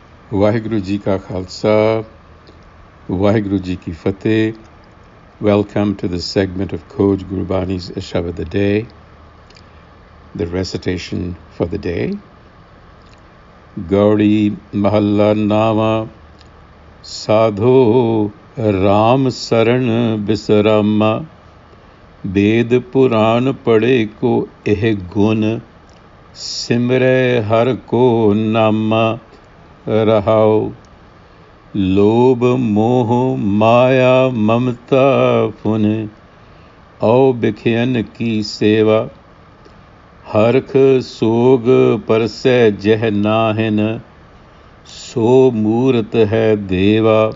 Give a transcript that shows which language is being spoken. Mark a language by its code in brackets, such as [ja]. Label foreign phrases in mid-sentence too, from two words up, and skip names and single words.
[pa] ਵਾਹਿਗੁਰੂ ਜੀ ਕਾ ਖਾਲਸਾ, ਵਾਹਿਗੁਰੂ ਜੀ ਕੀ ਫਤਿਹ. [en] Welcome to the segment of Khoj Gurbani's a-sabad-a-day, the recitation for the day. [pa] ਗਉੜੀ ਮਹਲਾ ਨਾਮਾ ਸਾਧੋ ਰਾਮ ਸਰਨਿ ਬਿਸਰਾਮਾ ਬੇਦ ਪੁਰਾਨ ਪੜੇ ਕੋ ਇਹ ਗੁਨ ਸਿਮਰੇ ਹਰਿ ਕੋ ਨਾਮਾ ਰਹਾਉ. ਲੋਭ ਮੋਹ ਮਾਇਆ ਮਮਤਾ ਫੁਨਿ ਅਉ ਬਿਖਿਅਨ ਕੀ ਸੇਵਾ. ਹਰਖ ਸੋਗ ਪਰਸੈ ਜਿਹ ਨਾਹਨਿ ਸੋ ਮੂਰਤਿ ਹੈ ਦੇਵਾ.